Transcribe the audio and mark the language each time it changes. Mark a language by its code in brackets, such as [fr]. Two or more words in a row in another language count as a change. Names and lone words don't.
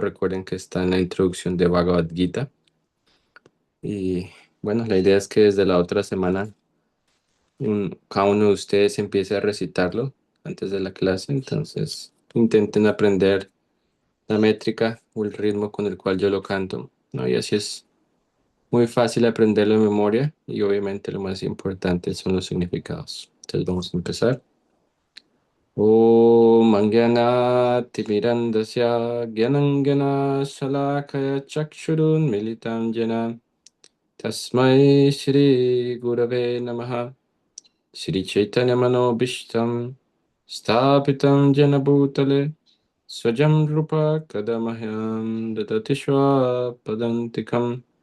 [es] Recuerden que está en la introducción de Bhagavad Gita. Y bueno, la idea es que desde la otra semana cada uno de ustedes empiece a recitarlo antes de la clase. Entonces intenten aprender la métrica o el ritmo con el cual yo lo canto, ¿no? Y así es muy fácil aprenderlo de memoria y obviamente lo más importante son los significados. Entonces vamos a empezar. [sa] ॐ अज्ञानतिमिरान्धस्य ज्ञानाञ्जनशलाकया चक्षुरुन्मीलितं येन तस्मै श्रीगुरवे नमः श्रीचैतन्यमनोऽभीष्टं स्थापितं येन भूतले स्वयं रूपः कदा मह्यं ददाति स्वपदान्तिकम्